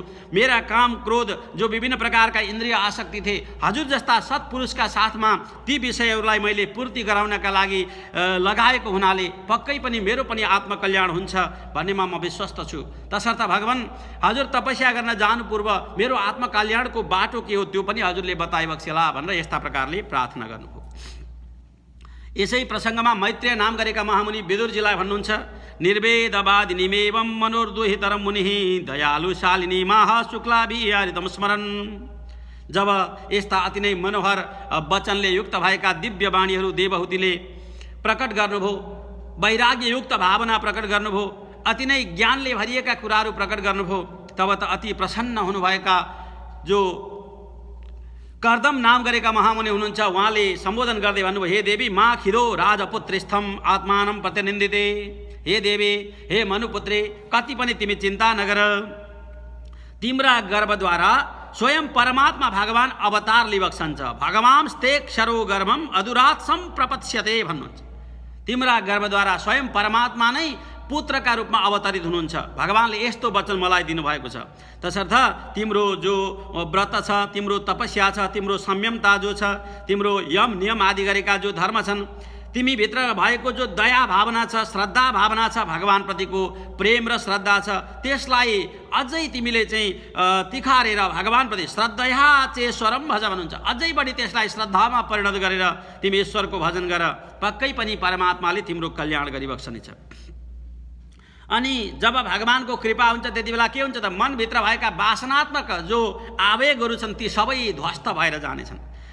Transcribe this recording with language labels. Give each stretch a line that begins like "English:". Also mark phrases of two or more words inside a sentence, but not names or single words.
Nepali: मेरा काम क्रोध जो विभिन्न प्रकारका इन्द्रिय आसक्ति थिए हजुर जस्ता सत्पुरुषका साथमा ती विषयहरूलाई मैले पूर्ति गराउनका लागि लगाएको हुनाले पक्कै पनि मेरो पनि आत्मकल्याण हुन्छ भन्नेमा म विश्वस्त छु। तसर्थ भगवान हजुर तपस्या गर्न जानु पूर्व मेरो आत्मकल्याणको बाटो के हो त्यो पनि हजुरले बताइबक्सेला भनेर यस्ता प्रकारले प्रार्थना गर्नुभयो। यसै प्रसङ्गमा मैत्रेय नाम गरेका महामुनि विदुरजीलाई भन्नुहुन्छ,
Sanskrit: निर्वेदवादिनीमेवं मनोर्दुहितरं मुनिः दयालुशालिनी माह शुक्लाभियारितं स्मरन्।
Nepali: जब यस्ता अति नै मनोहर वचनले युक्त भएका दिव्य वाणीहरू देवहूतिले प्रकट गर्नुभयो, वैराग्ययुक्त भावना प्रकट गर्नुभयो, अति नै ज्ञानले भरिएका कुराहरू प्रकट गर्नुभयो, तब त अति प्रसन्न हुनुभएका जो कर्दम नाम गरेका महामुनि हुनुहुन्छ उहाँले सम्बोधन गर्दै भन्नुभयो,
Sanskrit: हे देवी मा खिदो राजपुत्रीस्थम आत्मानं प्रतिनिन्दिते।
Nepali: हे देवी, हे मनुपुत्री, कति पनि तिमी चिन्ता नगर। तिम्रा गर्भद्वारा स्वयं परमात्मा भगवान अवतार लिबक्सन्छ।
Sanskrit: भगवांस्ते क्षरो गर्भम अदुरात्सम प्रपत्स्यते
Nepali: भन्नुहुन्छ। तिम्रा गर्भद्वारा स्वयं परमात्मा नै पुत्रका रूपमा अवतरित हुनुहुन्छ। भगवानले यस्तो वचन मलाई दिनुभएको छ। तसर्थ तिम्रो जो व्रत छ, तिम्रो तपस्या छ, तिम्रो संयमता जो छ, तिम्रो यम नियम आदि गरेका जो धर्म छन्, तिमी भित्र भएको जो दया भावना छ, श्रद्धा भावना छ, भगवानप्रतिको प्रेम र श्रद्धा छ, त्यसलाई अझै तिमीले चाहिँ तिखारेर भगवानप्रति
Sanskrit: श्रद्धया चेश्वरम भज
Nepali: भन्नुहुन्छ। अझै बढी त्यसलाई श्रद्धामा परिणत गरेर तिमी ईश्वरको भजन गर, पक्कै पनि परमात्माले तिम्रो कल्याण गरिबक्सनेछ। अनि जब भगवानको कृपा हुन्छ त्यति बेला के हुन्छ त मनभित्र भएका वासनात्मक जो आवेगहरू छन् ती सबै ध्वस्त भएर जानेछन्।